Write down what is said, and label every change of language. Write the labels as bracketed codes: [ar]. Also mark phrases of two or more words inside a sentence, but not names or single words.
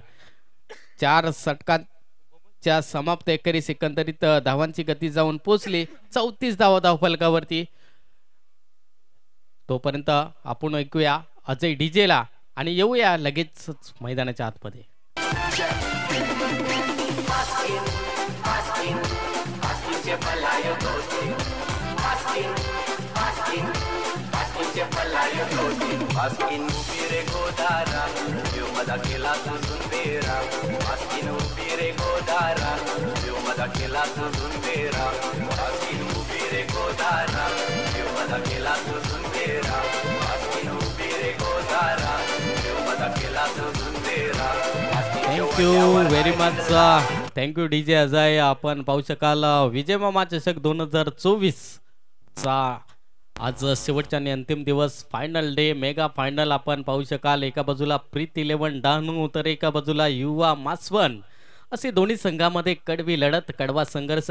[mr] 4 षटकांच्या समाप्त एकेरीस एकंदरीत धावांची गती जाऊन पोहोचली 34 धावा धावफलकावरती. तोपर्यंत आपण ऐकूया अजय डीजेला आणि येऊया लगेच मैदानाच्या आतमध्ये. Askin upire godara, eu madakela tuzunbera. Askin upire godara, eu madakela tuzunbera. Askin upire godara, eu madakela tuzunbera. Askin upire godara, eu madakela tuzunbera. [en] Thank you very much. Thank you DJ Ajay. [mr] आपण पाहू शकाल विजय मामा चषक 2024 चा आज शेवटचा आणि अंतिम दिवस, [en] final day, mega final [mr] आपण पाहू शकाल. एका बाजूला प्रीत 11 डहाणू तर एका बाजूला युवा मासवण असे दोन्ही संघामध्ये कडवी लढत, कडवा संघर्ष.